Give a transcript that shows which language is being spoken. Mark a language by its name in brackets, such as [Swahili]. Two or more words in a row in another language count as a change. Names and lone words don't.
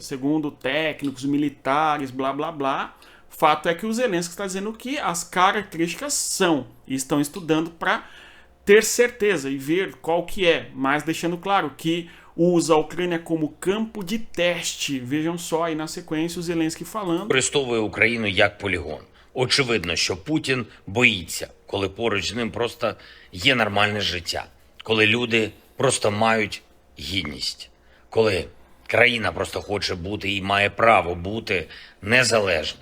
[Portuguese] Segundo técnicos, militares, blá, blá, blá. Fato é que o Zelensky está dizendo que as características são. E estão estudando para ter certeza e ver qual que é. Mas deixando claro que usa a Ucrânia como campo de teste. Vejam só aí na sequência o Zelensky falando. [Ukrainian] Використовує Україну як полігон. Очевидно, що Путін боїться, коли поруч з ним просто є нормальне життя. Коли люди просто мають гідність. Коли країна просто хоче бути і має право бути незалежною.